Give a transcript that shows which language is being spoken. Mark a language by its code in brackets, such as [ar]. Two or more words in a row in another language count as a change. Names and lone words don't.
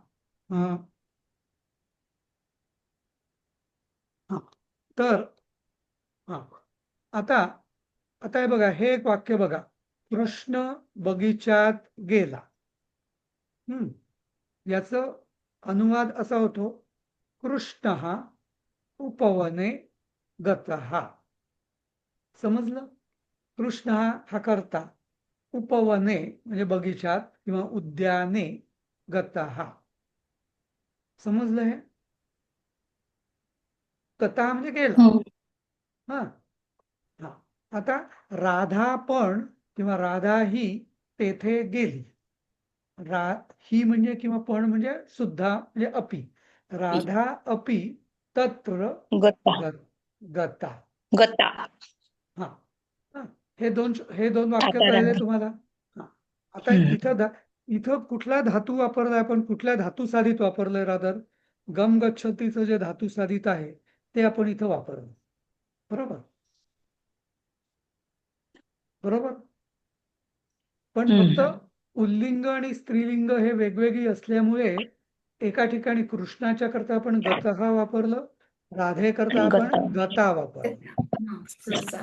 [mr] तर आता हे बघा, हे एक वाक्य बघा. कृष्ण बगीचात गेला. याचं अनुवाद असा होतो, [sa] कृष्णः उपवने गतः. [mr] समजलं. कृष्ण हा कर्ता, उपवने म्हणजे बगीचात किंवा उद्याने, गतः. समजलं. हे गतः म्हणजे गेला. आता राधा पण किंवा राधा ही तेथे गेली. ही म्हणजे किंवा पण म्हणजे सुद्धा म्हणजे अपि. [sa] राधा अपि तत्र गता गता. गता. [mr] हे दोन वाक्य आता कळले राधा. तुम्हाला. आता इथं कुठला धातू वापरलाय आपण, कुठल्या धातुसाधित वापरलंय. रादर गम गच्छतीचं जे धातुसाधित आहे ते आपण इथं वापरलं. बरोबर. पण फक्त पुल्लिंग आणि स्त्रीलिंग हे वेगवेगळी असल्यामुळे एका ठिकाणी कृष्णाच्या करता आपण गतः वापरलं, राधे करता आपण गता वापरलं.